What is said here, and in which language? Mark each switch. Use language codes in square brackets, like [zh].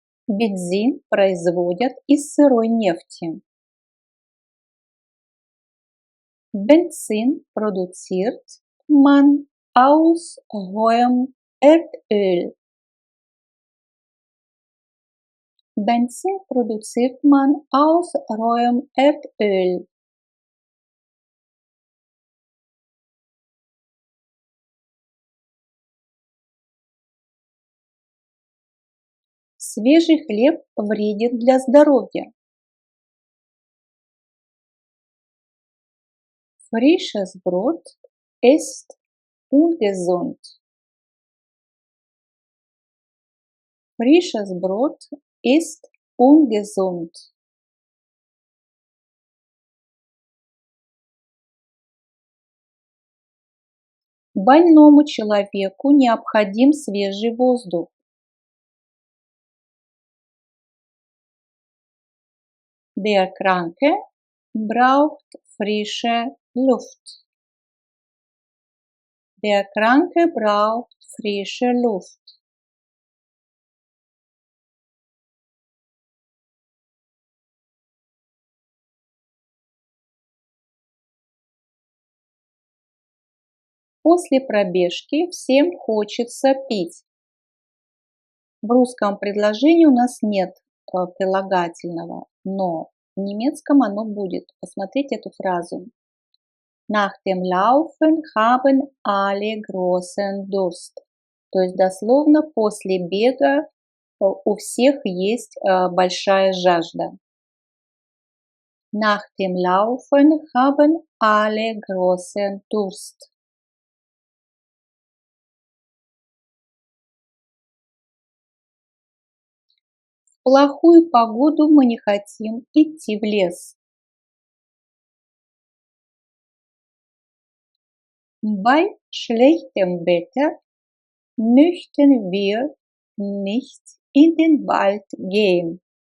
[ru] Бензин производят из сырой нефти. [de] Benzin produziert man aus rohem Erdöl. Benzin produziert man aus rohem Erdöl. [ru] Свежий хлеб вреден для здоровья. [de] Frisches Brot ist ungesund. Frisches Brot ist ungesund. [ru] Больному человеку необходим свежий воздух. [de] Der Kranke braucht frische Luft. Der Kranke braucht frische Luft. [ru] После пробежки всем хочется пить. В русском предложении у нас нет прилагательного, но в немецком оно будет. Посмотрите эту фразу. [de] Nach dem Laufen haben alle großen Durst. [ru] То есть дословно после бега у всех есть большая жажда. [de] Nach dem Laufen haben alle großen Durst. [ru] В плохую погоду мы не хотим идти в лес. [de] Bei schlechtem Wetter möchten wir nicht in den Wald gehen.